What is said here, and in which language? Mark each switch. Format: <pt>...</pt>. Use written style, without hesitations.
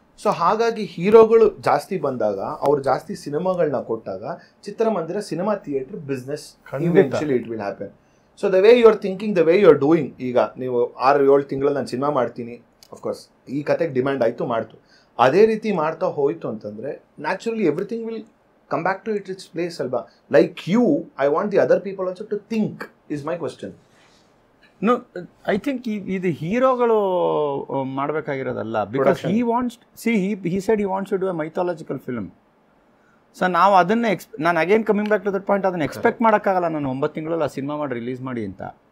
<kn>So ಹಾಗಾಗಿ ಹೀರೋಗಳು ಜಾಸ್ತಿ ಬಂದಾಗ, ಅವ್ರು ಜಾಸ್ತಿ ಸಿನಿಮಾಗಳನ್ನ ಕೊಟ್ಟಾಗ ಚಿತ್ರಮಂದಿರ, cinema theatre business</kn> <en>Eventually it will happen. So the way you are thinking, the way you are doing,</en> <kn>ಈಗ ನೀವು 6-7 ತಿಂಗಳಲ್ಲಿ ನಾನು ಸಿನಿಮಾ ಮಾಡ್ತೀನಿ, ಅಫ್ಕೋರ್ಸ್ ಈ ಕತೆಗೆ ಡಿಮ್ಯಾಂಡ್ ಆಯಿತು ಮಾಡ್ತು, ಅದೇ ರೀತಿ ಮಾಡ್ತಾ ಹೋಯಿತು ಅಂತಂದರೆ</kn> <en>naturally everything will come back to its place</en> <kn>alba.</kn> <en>Like you, I want the other people also to think, is my question. No, I think</en> <kn>ಇದು ಹೀರೋಗಳು ಮಾಡಬೇಕಾಗಿರೋದಲ್ಲ.</kn> <en>Because he wants, see he said he wants to do a mythological film.</en> <kn>So ನಾವು ಅದನ್ನೇ ನಾನು</kn> <en>again coming back to that point,</en> <kn>ಅದನ್ನು expect ಮಾಡೋಕ್ಕಾಗಲ್ಲ ನಾನು 9 ತಿಂಗಳಲ್ಲಿ ಆ ಸಿನಿಮಾ ಮಾಡಿ ರಿಲೀಸ್ ಮಾಡಿ ಅಂತ.</kn>